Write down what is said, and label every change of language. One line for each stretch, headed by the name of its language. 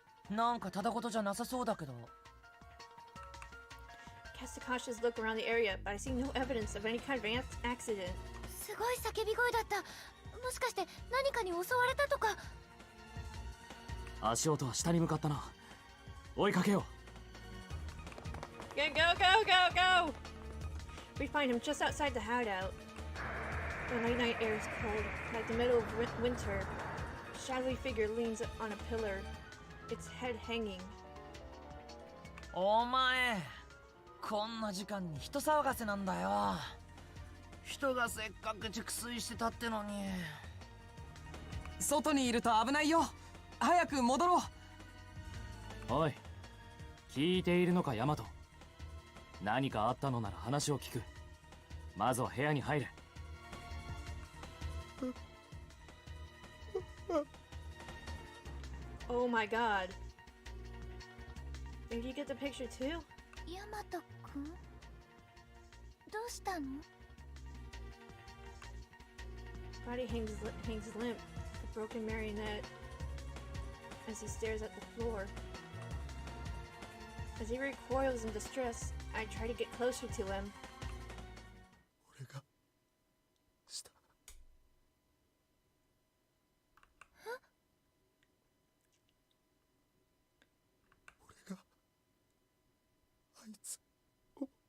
Japanese: なんかただ事じゃなさそうだけど。
English: Cast a cautious look around the area, but I see no evidence of any kind of accident.
Japanese: すごい叫び声だった。もしかして何かに襲われたとか。足音は下に向かったな。追いかけよう。
English: Go, go, go, go! We find him just outside the hideout. The night air is cold, like the middle of winter. A shadowy figure leans on a pillar, its head hanging.
Japanese: お前、こんな時間に人騒がせなんだよ。人がせっかく熟睡してたってのに。外にいると危ないよ。早く戻ろう。おい、聞いているのかヤマト。何かあったのなら話を聞く。まずは部屋に入れ。
English: Oh my god. Did you get the picture too?
Japanese: ヤマトくん？どうしたの？
English: Body hangs limp, a broken marionette, as he stares at the floor. As he recoils in distress, I try to get closer to him.
Japanese: 俺がした俺があいつを